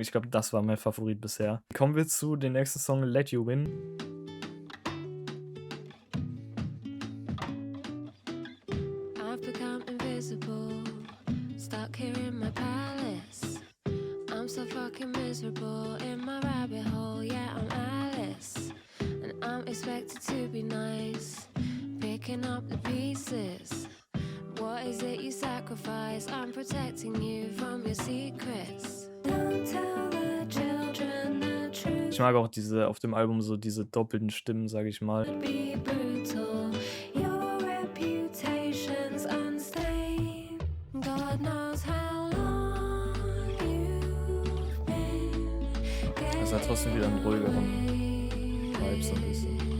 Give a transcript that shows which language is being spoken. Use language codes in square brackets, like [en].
[de] Ich glaube, das war mein Favorit bisher. Kommen wir zu dem nächsten Song, Let You Win. [en] I've become invisible, stuck here in my palace. I'm so fucking miserable in my rabbit hole. Yeah, I'm Alice, and I'm expected to be nice, picking up the pieces. What is it you sacrifice? I'm protecting you from your secrets. Don't tell the children the truth. [de] Ich mag auch auf dem Album so diese doppelten Stimmen, sage ich mal. [en] Be brutal. Your reputation's unstained. God knows how long you've been. [de] Das hat trotzdem wieder einen ruhigeren Vibe so ein bisschen.